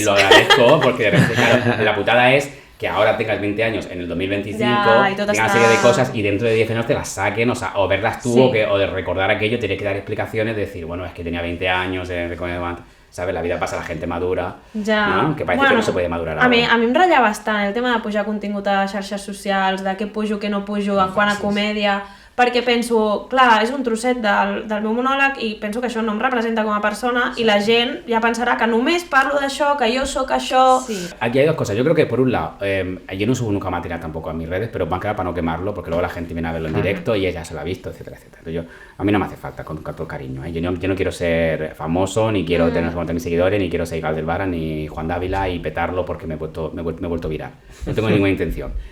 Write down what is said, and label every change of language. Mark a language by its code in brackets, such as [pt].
[es] Y lo agradezco porque de repente, claro, la putada es que ahora tengas 20 años en el 2025, tengas una serie de cosas y dentro de 10 años te las saquen, o verlas tú o de recordar aquello, tienes que dar explicaciones de decir, bueno, es que tenía 20 años, ¿sabes? La vida pasa a la gente madura, ¿no? Que parece que no se puede madurar [ca] a mi em ratlla bastant el tema de pujar contingut a xarxes socials, de què pujo, què no pujo, en quant a comèdia, perquè penso, clar, és un trosset del meu monòleg i penso que això no em representa com a persona i la gent ja pensarà que només parlo d'això, que jo sóc això... [es] Aquí hay dos cosas. Yo creo que por un lado, yo no subo nunca material tampoco a mis redes, pero van a quedar para no quemarlo porque luego la gente viene a verlo en directo y ella se lo ha visto, etcétera, etcétera. Entonces a mí no me hace falta, con todo cariño. Yo no quiero ser famoso, ni quiero tener unos mis seguidores, ni quiero ser Galdevara, ni Juan Dávila y petarlo porque me he vuelto viral. No tengo ninguna intención.